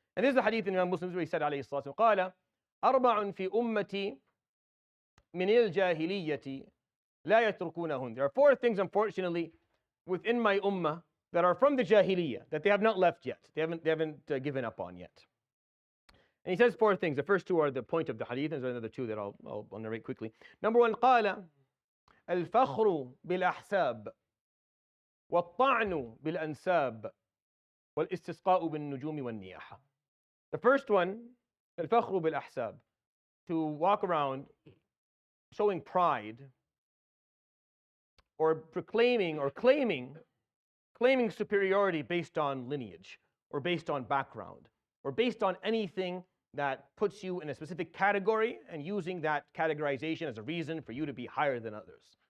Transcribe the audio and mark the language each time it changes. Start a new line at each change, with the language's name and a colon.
English: And this is the hadith in Imam Muslim where he said,
Arabic: عليه الصلاة والسلام, قال أربع في أمتي من الجاهلية لا يتركونهن.
English: There are 4 things, unfortunately, within my ummah that are from the jahiliyyah, that they have not left yet. They haven't given up on yet. And he says 4 things. The first 2 are the point of the hadith, and there's another 2 that I'll narrate quickly. Number 1,
Arabic: قال الفخر بالأحساب والطعن بالأنساب والاستسقاء بالنجوم والنياحة.
English: The first one,
Arabic: الفخر بالأحساب,
English: to walk around showing pride or proclaiming or claiming superiority based on lineage or based on background or based on anything that puts you in a specific category, and using that categorization as a reason for you to be higher than others.